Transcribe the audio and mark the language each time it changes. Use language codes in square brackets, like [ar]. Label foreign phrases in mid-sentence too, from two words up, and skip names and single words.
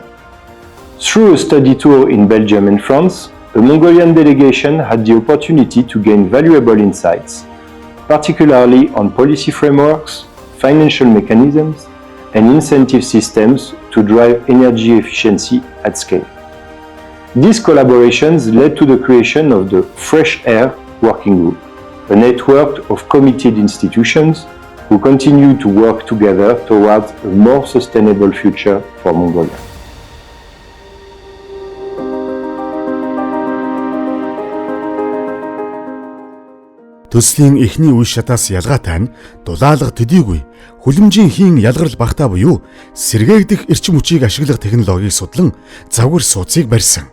[en] Through a study tour in Belgium and France, the Mongolian delegation had the opportunity to gain valuable insights, particularly on policy frameworks, financial mechanisms, and incentive systems to drive energy efficiency at scale. These collaborations led to the creation of the Fresh Air Working Group, a network of committed institutions who continue to work together towards a more sustainable future for Mongolia. [mn] Төслийн эхний үе шатаас ялгаатай нь дулаалга төдийгүй хүлэмжийн хийн ялгарл багтаа буюу сэргээгдэх эрчим хүчийг ашиглах технологиг судлан завгар сууцыг барьсан.